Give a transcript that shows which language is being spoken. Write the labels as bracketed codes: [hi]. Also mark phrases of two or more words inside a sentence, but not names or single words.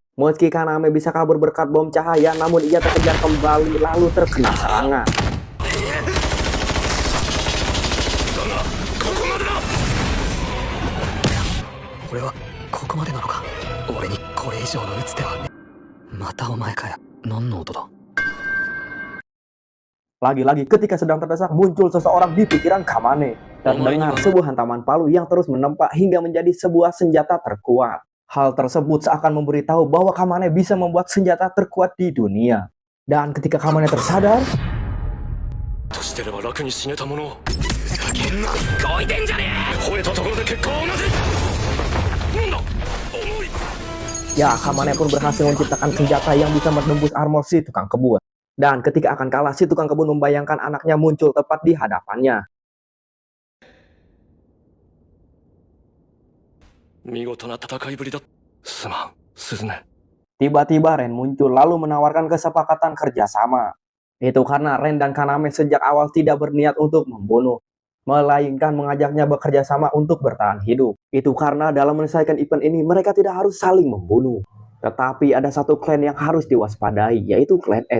[id] Meski Kaname bisa kabur berkat bom cahaya, namun ia terkejar kembali lalu terkena serangan. [ja] 俺はここまでなのか。俺にこれ以上の打つ手は。またお前かよ。何の音だ。 [id] Lagi-lagi ketika sedang terdesak muncul seseorang di pikiran Kamane. Terdengar sebuah hantaman palu yang terus menempa hingga menjadi sebuah senjata terkuat. Hal tersebut seakan memberitahu bahwa Kamane bisa membuat senjata terkuat di dunia. Dan ketika Kamane tersadar, [ja] としてれば楽に死ねたものを。ふざけんな。こいてんじゃねえ。吠えたところで結果は同じ。なんだ。重い。 [id] ya Kamane pun berhasil menciptakan senjata yang bisa menembus armor si tukang kebun. Dan ketika akan kalah, si tukang kebun membayangkan anaknya muncul tepat di hadapannya. [ja] 見事な戦いぶりだ。すまん、鈴音。 [id] Tiba-tiba Ren muncul lalu menawarkan kesepakatan kerjasama. Itu karena Ren dan Kaname sejak awal tidak berniat untuk membunuh, melainkan mengajaknya bekerja sama untuk bertahan hidup. Itu karena dalam menyelesaikan event ini mereka tidak harus saling membunuh. Tetapi ada satu klan yang harus diwaspadai, yaitu klan S.